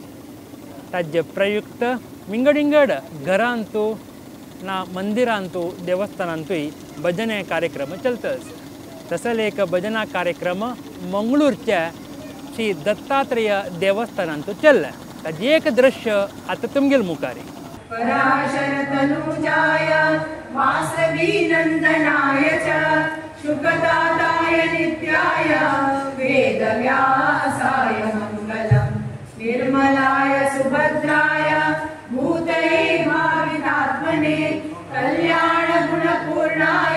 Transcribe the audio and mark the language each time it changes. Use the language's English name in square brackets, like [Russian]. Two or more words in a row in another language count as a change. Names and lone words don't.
[Konkani] ताजे प्रयुक्त विंगड घरांतू ना मंदिरांतू देवस्थानांतूय भजने कार्यक्रम चलतस. तसले एक भजना कार्यक्रम मंगळूरचे श्री दत्तात्रेय देवस्थानांतू चल्ले. ताजे एक दृश्य आतां तुमगेल मुखारी. [Sanskrit] पराशरतनुजाय वासवी नंदनाय च शुकदाताय नित्याय वेदव्यासाय मंगलम् निर्मलाय सुभद्राय भूतये भावितात्मने कल्याण गुणपूर्णाय